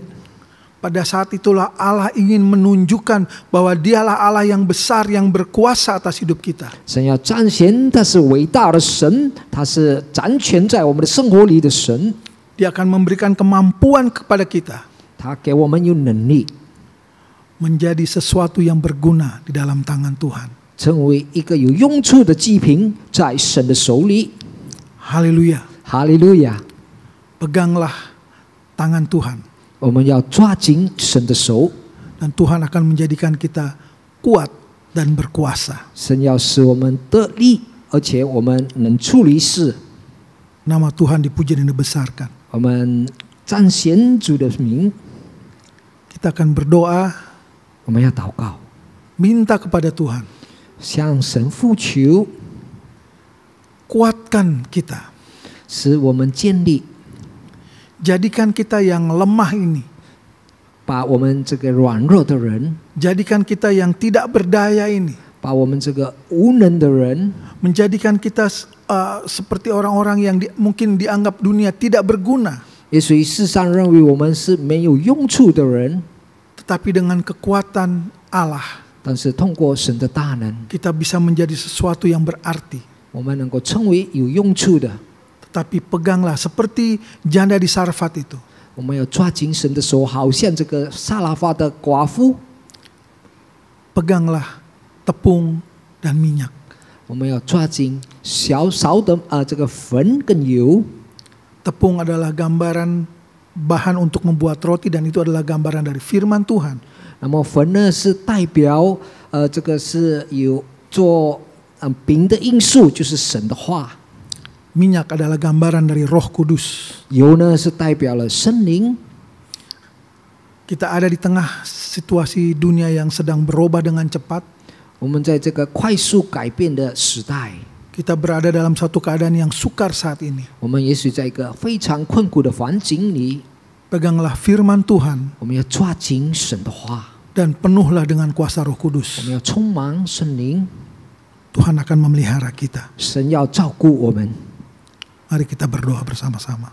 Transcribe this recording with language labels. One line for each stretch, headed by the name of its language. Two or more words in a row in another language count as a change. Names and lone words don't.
Indonesian: Pada saat itulah Allah ingin menunjukkan bahwa Dialah Allah yang besar yang berkuasa atas hidup kita.
Chinese: 神要彰显他是伟大的神，他是掌权在我们的生活里的神。
Indonesian: Dia akan memberikan kemampuan kepada kita
Chinese: 他给我们有能力，
Indonesian: menjadi sesuatu yang berguna di dalam tangan Tuhan.
Chinese: 成为一个有用处的祭品，在神的手里。
Indonesian: Haleluya.
Chinese: 哈利路亚！
Indonesian: Peganglah tangan Tuhan.
Chinese: 我们要抓紧神的手，
Indonesian: Dan Tuhan akan menjadikan kita kuat dan berkuasa.
Chinese: 神要使我们得力，而且我们能处理事。
Indonesian: Nama Tuhan dipuji dan dibesarkan.
Chinese: 我们彰显主的名，
Indonesian: Kita akan berdoa,
Chinese: 我们要祷告，
Indonesian: minta kepada Tuhan,
Chinese: 向神呼求，
Indonesian: kuatkan kita.
Chinese: 使我们建立，
Indonesian: Jadikan kita yang lemah ini,
Chinese: 把我们这个软弱的人，
Indonesian: jadikan kita yang tidak berdaya ini,
Chinese: 把我们这个无能的人，
Indonesian: menjadikan kita seperti orang-orang yang mungkin dianggap dunia tidak berguna.
Chinese: 也许世上认为我们是没有用处的人，
Indonesian: Tetapi dengan kekuatan Allah,
Chinese: 但是通过神的大能，
Indonesian: kita bisa menjadi sesuatu yang berarti.
Chinese: 我们能够成为有用处的。
Indonesian: Tetapi peganglah seperti janda di Sarfat itu.
Chinese: 我们要抓紧神的手，好像这个撒拉法的寡妇，
Indonesian: Peganglah tepung dan minyak.
Chinese: 我们要抓紧小少的这个粉跟油。
Indonesian: Tepung adalah gambaran bahan untuk membuat roti dan itu adalah gambaran dari firman Tuhan.
Chinese: 那么粉呢是代表这个是有做饼的因素，就是神的话。
Indonesian: Minyak adalah gambaran dari Roh Kudus.
Chinese: 油呢是代表了圣灵。
Indonesian: Kita ada di tengah situasi dunia yang sedang berubah dengan cepat.
Chinese: 我们在这个快速改变的时代，
Indonesian: Kita berada dalam satu keadaan yang sukar saat ini.
Chinese: 我们也许在一个非常困苦的环境里，
Indonesian: Peganglah firman Tuhan
Chinese: 我们要抓紧神的话，
Indonesian: dan penuhlah dengan kuasa Roh
Chinese: 我
Indonesian: Kudus.
Chinese: 们要充满圣灵，
Indonesian: Tuhan akan memelihara kita.
Chinese: 神要照顾我们。
Indonesian: Mari kita berdoa bersama-sama.